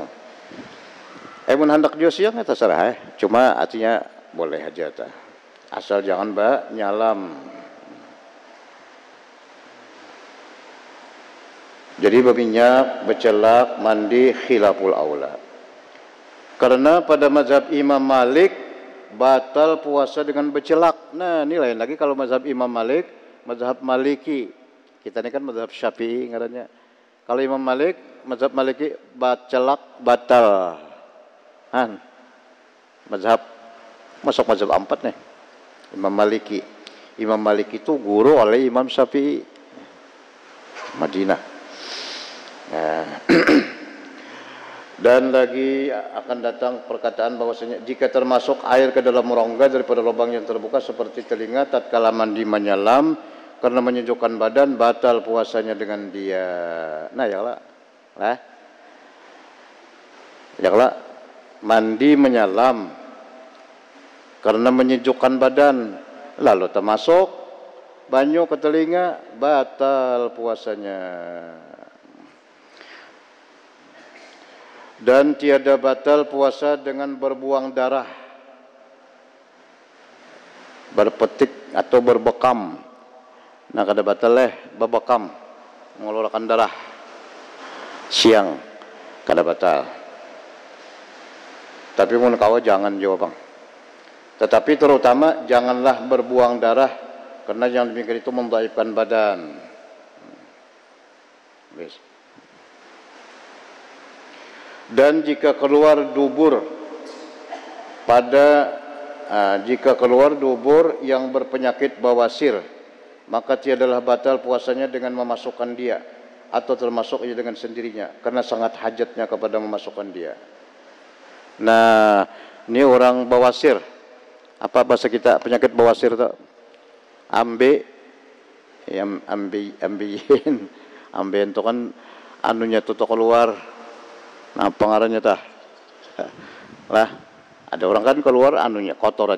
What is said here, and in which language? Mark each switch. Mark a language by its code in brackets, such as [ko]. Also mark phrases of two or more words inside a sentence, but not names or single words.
[bjn] Mun hendak jo siang ya terserah. Cuma artinya boleh aja tah. Asal jangan nyalam. [id] Jadi berminyak, bercelak, mandi [ar] خلاف الأولى. [id] Karena pada mazhab Imam Malik batal puasa dengan bercelak. Nah, ini lain lagi kalau mazhab Imam Malik, mazhab Maliki. Kita ini kan mazhab Syafi'i ngarannya. Kalau Imam Malik, mazhab Maliki bercelak batal. Mazhab masuk mazhab 4 nih. Imam Maliki. Imam Maliki itu guru oleh Imam Syafi'i. Madinah. Nah. Dan lagi akan datang perkataan bahwasanya jika termasuk air ke dalam rongga daripada lubang yang terbuka seperti telinga tatkala mandi menyelam, karena menyejukkan badan, batal puasanya dengan dia. Nah, ya lah. Mandi menyalam karena menyejukkan badan, lalu termasuk banyu ke telinga, batal puasanya. Dan tiada batal puasa dengan berbuang darah, berpetik atau berbekam. [bjn] Nah, kada batal berbekam, mengeluarkan darah siang, kada batal. Tapi mun kawa jangan jawab bang. [id] Tetapi terutama janganlah berbuang darah, karena yang demikian itu mendhaifkan badan. Dan jika keluar dubur jika keluar dubur yang berpenyakit bawasir, maka tiadalah batal puasanya dengan memasukkan dia, atau termasuk ia dengan sendirinya, karena sangat hajatnya kepada memasukkan dia. Nah, ini orang bawasir. Apa bahasa kita penyakit bawasir itu? Ambeien itu kan anunya tuh keluar. Nah, pengaruhnya tah. Lah, ada orang kan keluar anunya, kotorannya.